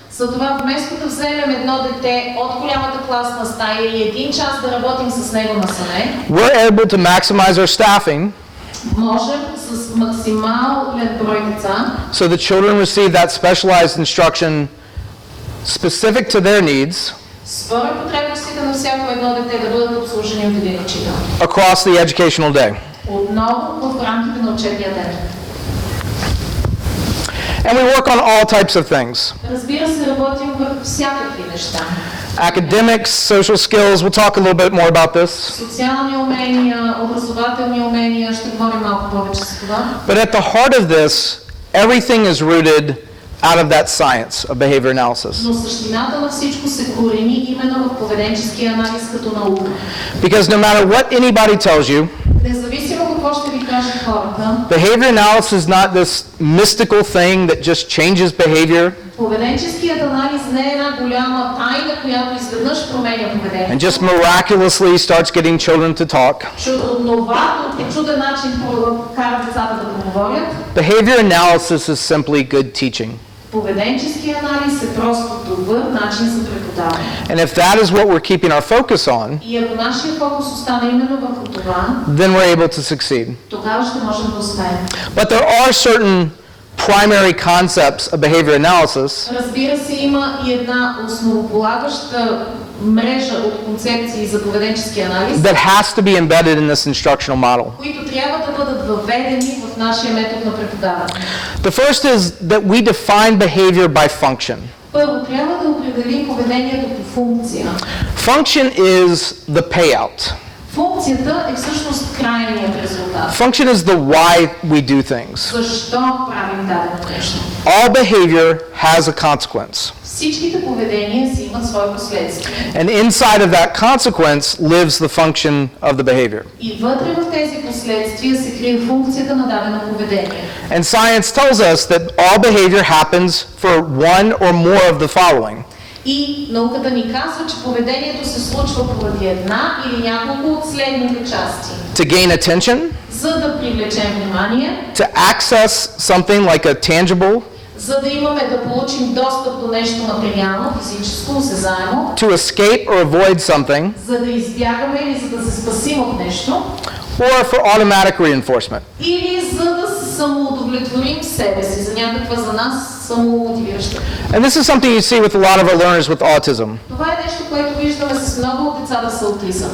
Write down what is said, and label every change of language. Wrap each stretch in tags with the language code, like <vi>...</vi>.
<bg>Затова вместо да вземем едно дете от голямата класна стая и един час да работим с него насаме,</bg> <en>we're able to maximize our staffing</en> <bg>Можем с максимален брой деца,</bg> <en>so the children receive that specialized instruction specific to their needs</en> <bg>според потребностите на всяко едно дете да бъдат обслужени от един учител.</bg> <en>across the educational day.</en> <bg>Отново в рамките на учебния ден.</bg> <en>And we work on all types of things.</en> <bg>Разбира се, работим върху всякакви неща.</bg> <en>Academics, social skills, we'll talk a little bit more about this.</en> <bg>Социални умения, образователни умения, ще говорим малко повече за това.</bg> <en>But at the heart of this, everything is rooted out of that science of behavior analysis.</en> <bg>Но същината на всичко се корени именно в поведенческия анализ като наука.</bg> <en>Because no matter what anybody tells you,</en> <bg>Независимо какво ще ви кажат хората,</bg> <en>behavior analysis is not this mystical thing that just changes behavior</en> <bg>поведенческият анализ не е една голяма тайна, която изведнъж променя</bg> <en>and</en> <bg>поведението.</bg> <en>just miraculously starts getting children to talk.</en> <bg>Чудновато, по чуден начин кара децата да проговорят.</bg> <en>Behavior analysis is simply good teaching.</en> <bg>Поведенческият анализ е просто добър начин за преподаване.</bg> <en>And if that is what we're keeping our focus on,</en> <bg>И ако нашия фокус остане именно върху това,</bg> <en>then we're able to succeed.</en> <bg>тогава ще можем да успеем.</bg> <en>But there are certain primary concepts of behavior analysis</en> <bg>Разбира се, има и една основополагаща мрежа от концепции за поведенчески анализ,</bg> <en>that has to be embedded in this instructional model.</en> <bg>които трябва да бъдат въведени в нашия метод на преподаване.</bg> <en>The first is that we define behavior by function.</en> <bg>Първо, трябва да определим поведението по функция.</bg> <en>Function is the payout.</en> <bg>Функцията е всъщност крайният резултат.</bg> <en>Function is the why we do things.</en> <bg>Защо правим дадено нещо?</bg> <en>All behavior has a consequence.</en> <bg>Всичките поведения си имат свои последствия.</bg> <en>And inside of that consequence lives the function of the behavior.</en> <bg>И вътре в тези последствия се крие функцията на дадено поведение.</bg> <en>And science tells us that all behavior happens for one or more of the following.</en> <bg>И науката ни казва, че поведението се случва поради една или няколко от следните части.</bg> <en>To gain attention,</en> <bg>За да привлечем внимание,</bg> <en>to access something like a tangible,</en> <bg>за да имаме да получим достъп до нещо материално, физическо, осезаемо,</bg> <en>to escape or avoid something,</en> <bg>за да избягаме или за да се спасим от нещо,</bg> <en>or for automatic reinforcement.</en> <bg>или за да се самоудовлетворим себе си, за някаква за нас самомотивираща.</bg> <en>And this is something you see with a lot of our learners with autism,</en> <bg>Това е нещо, което виждаме с много от децата с аутизъм.</bg>